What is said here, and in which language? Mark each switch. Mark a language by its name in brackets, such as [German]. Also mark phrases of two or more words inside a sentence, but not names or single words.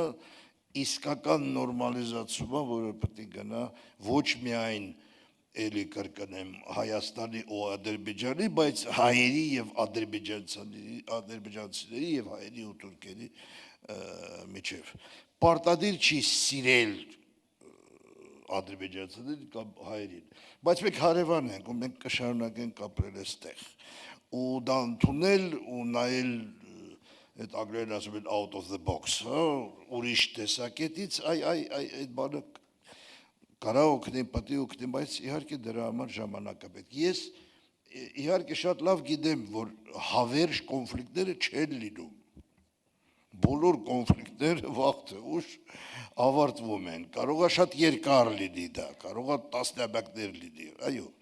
[Armenian] իսկական նորմալիզացումը, որը պետք է գնա ոչ միայն էլի կրկնեմ Հայաստանի ու Ադրբեջանի, բայց հայերի եւ ադրբեջանցիների եւ հայերի ու թուրքերի միջև։ Պարտադիր չի սիրել ադրբեջանցիներին կամ հայերին, բայց մենք հարևան ենք ու մենք կշարունակենք ապրել այստեղ ու դա ընդունել ու նայել այդ անգլերեն ասում են [English] out of the box, [Armenian] ուրիշ տեսակետից այդ բանը կարա օգնի, պետք է օգնի, բայց իհարկե դրա համար ժամանակ է պետք։ Ես իհարկե շատ լավ գիտեմ, որ հավերժ կոնֆլիկտները չեն լինում։ Բոլոր կոնֆլիկտները վաղ թե ուշ ավարտվում են։ Կարող է շատ երկար լինի դա, կարող է տասնամյակներ լինի, այո։